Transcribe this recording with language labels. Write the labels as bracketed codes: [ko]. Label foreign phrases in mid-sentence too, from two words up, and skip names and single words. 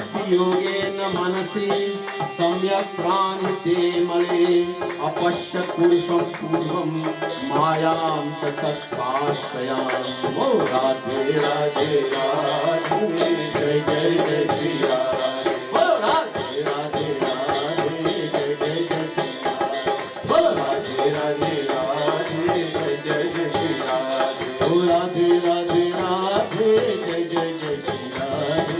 [sa] योगेन मनसि सम्यक् प्राणिते मले अपश्यत् पुरुषं पूर्वं मायां च तत्पाश्रयाम्। [hi] ओ राधे राधे राधे जय जय जय श्री राधे। बोलो राधे राधे राधे जय जय जय श्री राधे। बोलो राधे राधे राधे जय जय जय श्री राधे। ओ राधे राधे राधे जय जय जय श्री राधे।